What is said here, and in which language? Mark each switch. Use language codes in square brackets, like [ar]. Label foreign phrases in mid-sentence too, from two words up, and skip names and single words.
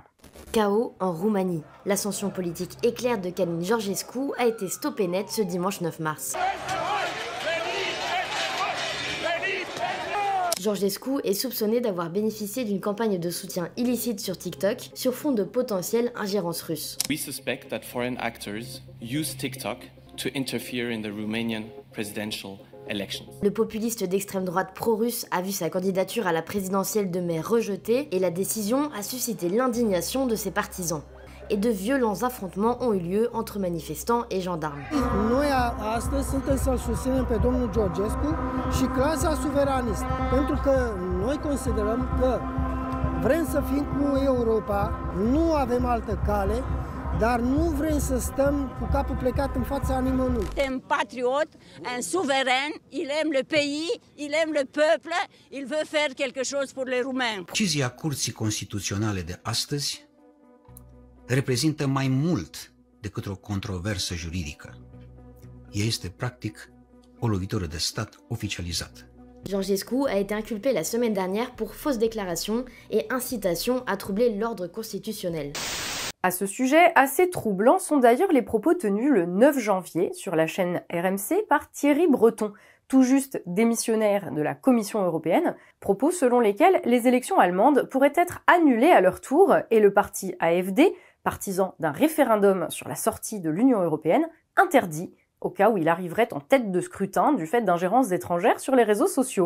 [fr] Chaos en Roumanie. L'ascension politique éclair de Călin Georgescu a été stoppée net ce dimanche 9 mars. Georgescu est soupçonné d'avoir bénéficié d'une campagne de soutien illicite sur TikTok sur fond de potentielle ingérence russe. [en] We suspect that foreign actors use TikTok to interfere in the Romanian presidential elections. [fr] Le populiste d'extrême droite pro-russe a vu sa candidature à la présidentielle de mai rejetée et la décision a suscité l'indignation de ses partisans. Et de violents affrontements ont eu lieu entre manifestants et gendarmes. [ro] Noi astăzi suntem să-l susținem pe domnul Georgescu și clasa suveranistă, pentru că noi considerăm că vrem să fim cu Europa, nu avem altă cale, dar nu vrem să stăm cu capul plecat în fața nimănui. [fr] Un patriote, un souverain, il aime le pays, il aime le peuple, il veut faire quelque chose pour les Roumains. [ro] Decizia Curții Constituționale de astăzi reprezintă mai mult decât o controversă juridică. Ea este practic o lovitură de stat oficializată. [fr] Georgescu a été inculpé la semaine dernière pour fausse déclaration et incitation à troubler l'ordre constitutionnel. À ce sujet, assez troublants sont d'ailleurs les propos tenus le 9 janvier sur la chaîne RMC par Thierry Breton, tout juste démissionnaire de la Commission européenne, propos selon lesquels les élections allemandes pourraient être annulées à leur tour et le parti AfD, partisan d'un référendum sur la sortie de l'Union européenne, interdit au cas où il arriverait en tête de scrutin du fait d'ingérences étrangères sur les réseaux sociaux.